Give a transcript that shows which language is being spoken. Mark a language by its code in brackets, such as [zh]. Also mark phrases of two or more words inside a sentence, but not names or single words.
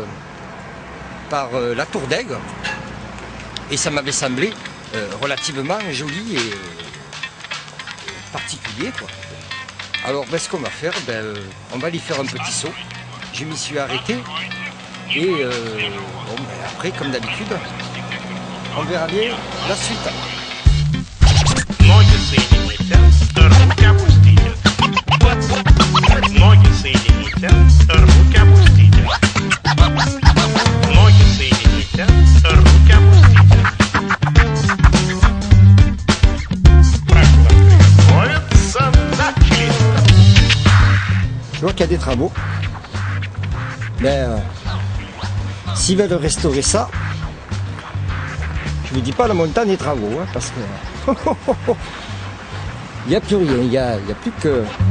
[fr] la Tour d'Aigle et ça m'avait semblé relativement joli et particulier, quoi. Alors ce qu'on va faire, on va aller faire un petit saut. Je m'y suis arrêté et après, comme d'habitude, on verra bien la suite. [ru] Ноги соедините, руки опустите. Ноги соедините, руки опустите. Ноги соедините, руки опустите. Приготовиться, начали. [fr] Je vois qu'il y a des travaux. S'ils veulent restaurer ça, je ne dis pas la montagne des travaux, hein, parce que il n'y a plus rien, il n'y a plus que...